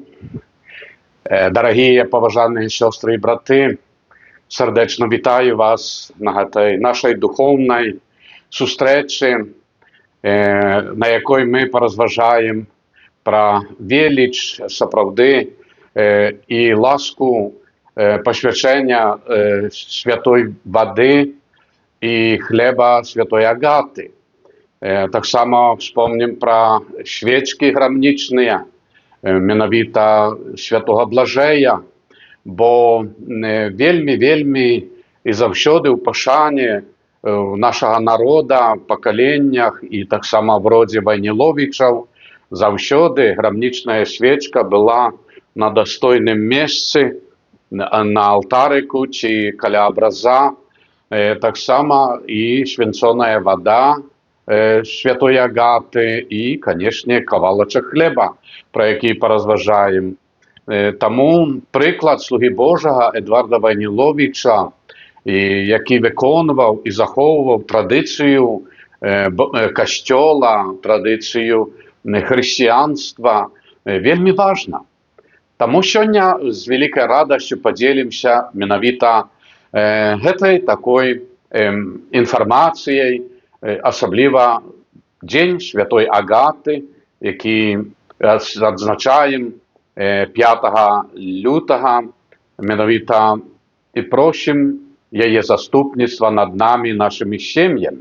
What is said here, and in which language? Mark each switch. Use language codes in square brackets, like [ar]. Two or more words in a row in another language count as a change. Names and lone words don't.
[uk] Дорогі поважані сестри і брати, сердечно вітаю вас на нашій духовній зустрічі, на якій ми порозважаємо про велич, справди і ласку посвячення святої води і хліба святої Агати. [ru] Так само вспомним про свечки грамничные, [be] менавіта святого Блажея, бо вельми і завсёды ў пашане нашага народа, пакаленнях і таксама в родзе Вайніловічаў заўсёды грамнічная свечка была на дастойным месцы, на алтарыку ці каля абраза, таксама і свянцоная вода святой Агаты і, канешне, кавалачак хлеба, [uk] про який порозважаємо. Тому приклад слуги Божого Едварда Вайніловича, який виконував і заховував традицію костьола, традицію християнства, вельми важна. Тому сьогодні з великою радістю поділимося [be] менавіта гэтай такой [uk] інформацією, особливо День Святой Агаты, який відзначаємо 5 лютого, менавіта і просимо її заступництва над нами, нашими сім'ями.